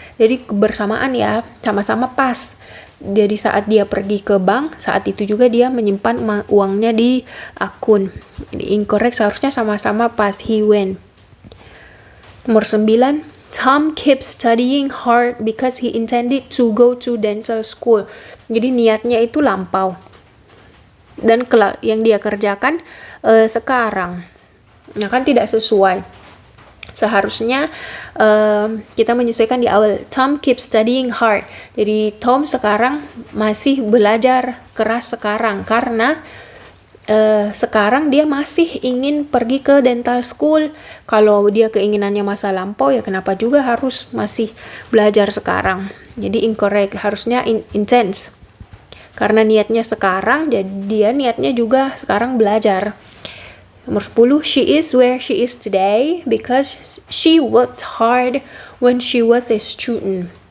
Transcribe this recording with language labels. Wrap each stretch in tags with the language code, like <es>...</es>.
<id>Jadi bersamaan ya, sama-sama pas. Jadi saat dia pergi ke bank, saat itu juga dia menyimpan uangnya di akun. Jadi incorrect, seharusnya sama-sama pas,</id> <en>he went.</en> <id>Nomor 9,</id> <en>Tom keeps studying hard because he intended to go to dental school.</en> <id>Jadi niatnya itu lampau. Dan yang dia kerjakan sekarang. Nah, kan tidak sesuai. Seharusnya kita menyesuaikan di awal.</id> <en>Tom keeps studying hard.</en> <id>Jadi Tom sekarang masih belajar keras sekarang karena sekarang dia masih ingin pergi ke dental school. Kalau dia keinginannya masa lampau, ya kenapa juga harus masih belajar sekarang. Jadi incorrect, harusnya intense. Karena niatnya sekarang, jadi dia niatnya juga sekarang belajar. Nomor 10,</id> <en>she is where she is today because she worked hard when she was a student.</en>